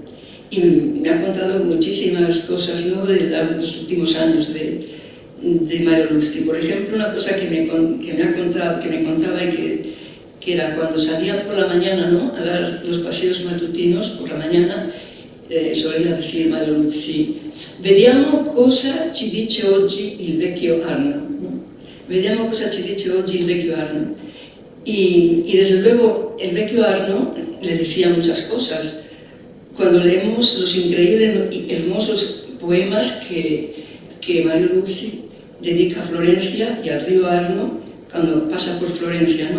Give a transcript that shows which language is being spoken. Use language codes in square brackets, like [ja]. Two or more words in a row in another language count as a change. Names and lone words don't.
[es] Y me ha contado muchísimas cosas, ¿no?, de los últimos años de Mario Luzzi. Por ejemplo, una cosa que me contaba y que era cuando salían por la mañana, ¿no?, a dar los paseos matutinos por la mañana, solía decir Mario Luzzi: [it] vediamo cosa ci dice oggi il vecchio Arno, [es] ¿no? [it] Vediamo cosa ci dice oggi il vecchio Arno. [es] Y desde luego el vecchio Arno le decía muchas cosas. Cuando leemos los increíbles y hermosos poemas que Mario Luzzi dedica a Florencia y al río Arno cuando pasa por Florencia, ¿no?